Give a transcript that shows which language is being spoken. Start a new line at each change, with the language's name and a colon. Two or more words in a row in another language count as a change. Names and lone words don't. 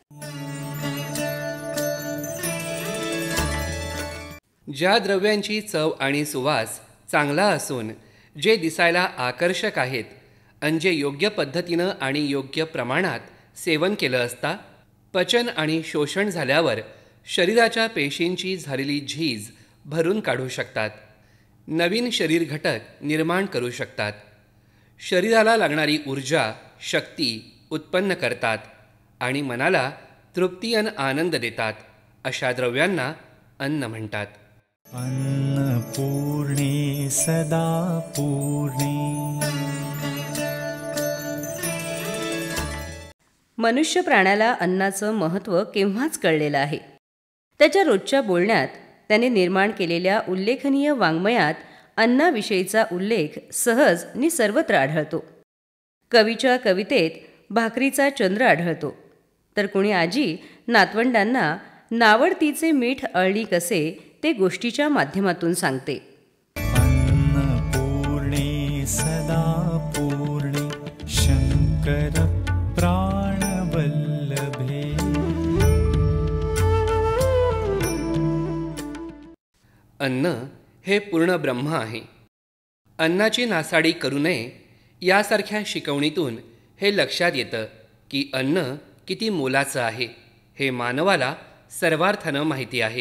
Marathi: ज्या द्रव्यांची चव आणि सुवास चांगला असून जे दिसायला आकर्षक आहेत आणि जे योग्य पद्धतीनं आणि योग्य प्रमाणात सेवन केलं असता पचन आणि शोषण झाल्यावर शरीराच्या पेशींची झालेली झीज भरून काढू शकतात. नवीन शरीर घटक निर्माण करू शकतात. शरीराला लागणारी ऊर्जा, शक्ती उत्पन्न करतात आणि मनाला तृप्ती आणि आनंद देतात. अशा द्रव्यांना अन्न म्हणतात.
Sanskrit: अन्नपूर्णे सदा पूर्णे.
Marathi: मनुष्य प्राण्याला अन्नाचं महत्त्व केव्हाच कळलेलं आहे. त्याच्या रोजच्या बोलण्यात त्याने निर्माण केलेल्या उल्लेखनीय वाङ्मयात अन्नाविषयीचा उल्लेख सहज नि सर्वत्र आढळतो. कवीच्या कवितेत भाकरीचा चंद्र आढळतो, तर कुणी आजी नातवंडांना नावडतीचे मीठ अळणी कसे ते गोष्टीच्या माध्यमातून सांगते.
Sanskrit: अन्नपूर्णे सदा पूर्णे शंकर प्राणवल्लभे.
Marathi: अन्न हे पूर्ण ब्रह्म आहे. अन्नाची नासाडी करू नये यासारख्या शिकवणीतून हे लक्षात येतं की अन्न किती मोलाचं आहे हे मानवाला सर्वार्थानं माहिती आहे.